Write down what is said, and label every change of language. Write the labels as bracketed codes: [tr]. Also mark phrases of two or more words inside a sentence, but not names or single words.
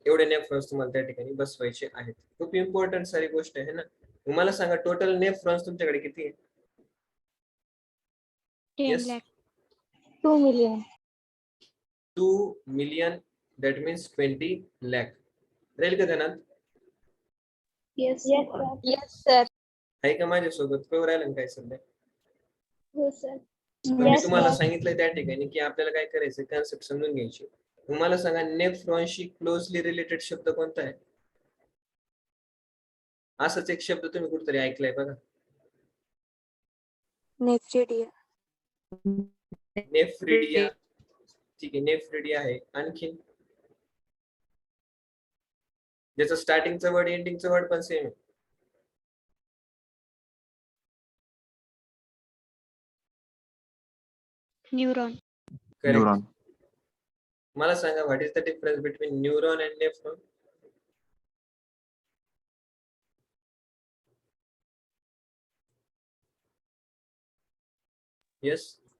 [mr] एवढे नेफ्रॉन्स तुम्हाला त्या ठिकाणी बसवायचे आहेत. खूप इम्पॉर्टंट सारी गोष्ट आहे ना. मला सांगा टोटल नेफ्रॉन्स तुमच्याकडे किती आहे? [en] 10 Yes. lakh. 2 million. 2 million that means 20 lakh. [mr] राहील का ध्यानात? [en] Yes, sir. Yes, sir. [mr] आहे का माझ्यासोबत? कळू राहिलं काय सध्या? हो, sir. मी [en] Yes, [mr] तुम्हाला [en] sir. [mr] सांगितलंय त्या ठिकाणी की आपल्याला काय करायचं कन्सेप्ट समजून घ्यायची. तुम्हाला सांगा नेफ्रॉनशी [en] closely related [mr] शब्द कोणता आहे? असाच एक शब्द तुम्ही कुठेतरी ऐकलाय बघा. [en] Nephridia. [mr] नेफ्रिडिया. ठीक आहे. नेफ्रिडिया आहे. आणखी ज्याचं स्टार्टिंगचं वर्ड एंडिंगचं वर्ड पण सेम आहे. [en] Neuron. Correct. न्यूरॉन. [mr] मला सांगा [en] what is the difference between neuron and nephron? येस.